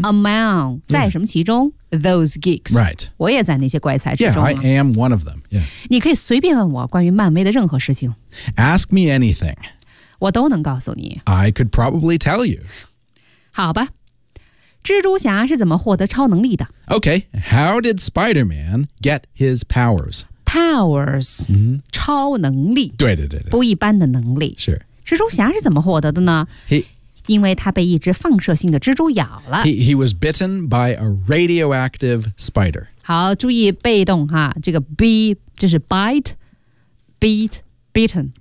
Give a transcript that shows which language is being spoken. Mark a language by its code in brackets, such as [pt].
[en] Among [zh] 在什么其中、 [en] yeah. Those geeks Right [zh] 我也在那些怪才之中、 [en] 啊、Yeah, I am one of them、yeah. [zh] 你可以随便问我关于漫威的任何事情 [en] Ask me anything [zh] 我都能告诉你 [en] I could probably tell you [zh] 好吧蜘蛛侠是怎么获得超能力的 [en] Okay, how did Spider-Man get his powers? Powers,、 mm-hmm. [zh] 超能力对对对对不一般的能力是蜘蛛侠是怎么获得的呢 因为他被一只放射性的蜘蛛咬了 [en] He was bitten by a radioactive spider [zh] 好注意被动哈这个 be 就是 bite, beat, Bitten.